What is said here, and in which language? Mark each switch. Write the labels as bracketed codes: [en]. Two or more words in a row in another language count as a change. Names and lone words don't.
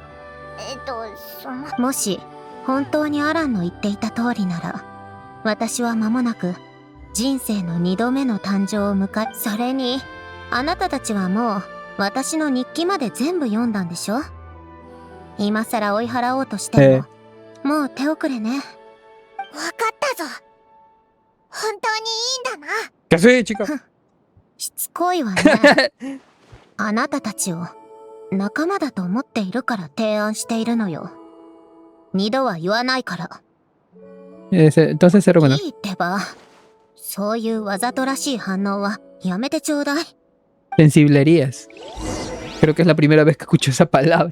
[ja] もし、本当にアランの言っていた通りなら、私は間もなく、人生の2度目の誕生を迎え、それに、あなたたちはもう、私の日記まで全部読んだんでしょ？今さら追い払おうとしても、もう手遅れね。わかったぞ。本当にいいんだな。 [es] ¿Qué haces, chica? [ja] しつこいわね。あなたたちを仲間だと思っているから提案しているのよ。2度は言わないから。 [es] Entonces cero menos. [ja] いいってば。そういうわざとらしい反応はやめてちょうだい。 [es] Sensiblerías. Creo que es la primera vez que escucho esa palabra.